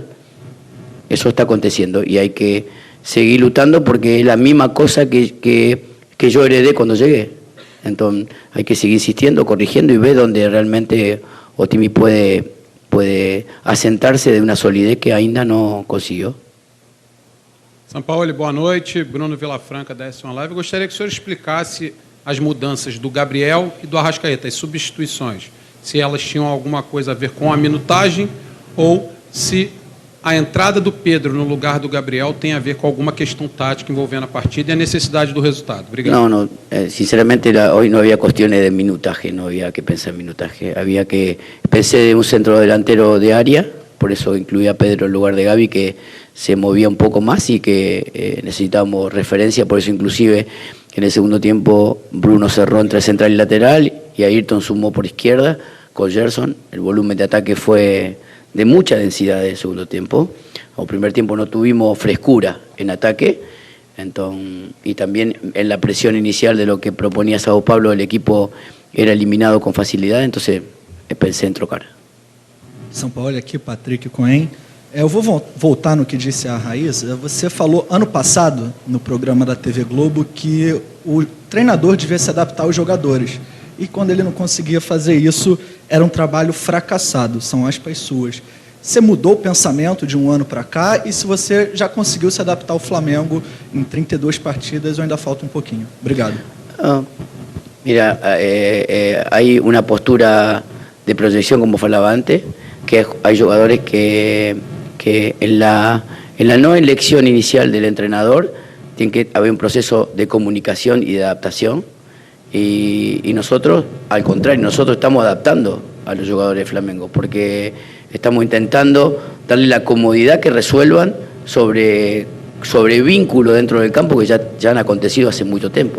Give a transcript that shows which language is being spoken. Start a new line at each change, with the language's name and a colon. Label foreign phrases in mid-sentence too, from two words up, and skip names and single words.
Spanish: Eso está aconteciendo y hay que seguir luchando porque es la misma cosa que yo heredé cuando llegué. Entonces hay que seguir insistiendo, corrigiendo y ver donde realmente Otimi puede asentarse de una solidez que
Portuguese: ainda não conseguiu. São Paulo, boa noite. Bruno Vilafranca, da S1 Live. Eu gostaria que o senhor explicasse as mudanças do Gabriel e do Arrascaeta, as substituições. Se elas tinham alguma coisa a ver com a minutagem ou se a entrada do Pedro no lugar do Gabriel tem a ver com alguma questão tática envolvendo a partida e a necessidade do resultado. Obrigado.
Spanish: No, sinceramente hoy no había cuestiones de minutaje, no había que pensar en minutaje. Pensé en un centro delantero de área, por eso incluí a Pedro en lugar de Gaby, que se movía un poco más y que necesitábamos referencia, por eso inclusive en el segundo tiempo Bruno cerró entre central y lateral y Ayrton sumó por izquierda con Gerson. El volumen de ataque fue de mucha densidad en el segundo tiempo. En el primer tiempo no tuvimos frescura en ataque, entonces, y también en la presión inicial de lo que proponía Sao Paulo, el equipo era eliminado con facilidad, entonces pensé en trocar.
Portuguese: São Paulo, aqui Patrick Cohen. Eu vou voltar no que disse a Raíssa. Você falou ano passado, no programa da TV Globo, que o treinador devia se adaptar aos jogadores. E quando ele não conseguia fazer isso, era um trabalho fracassado. São aspas suas. Você mudou o pensamento de um ano para cá e se você já conseguiu se adaptar ao Flamengo em 32 partidas ou ainda falta um pouquinho? Obrigado.
Spanish: Mira, hay una postura de proyección, como falaba antes, que hay jugadores que en la no elección inicial del entrenador tiene que haber un proceso de comunicación y de adaptación y nosotros, al contrario, nosotros estamos adaptando a los jugadores de Flamengo porque estamos intentando darle la comodidad que resuelvan sobre vínculos dentro del campo que ya han acontecido hace mucho tiempo.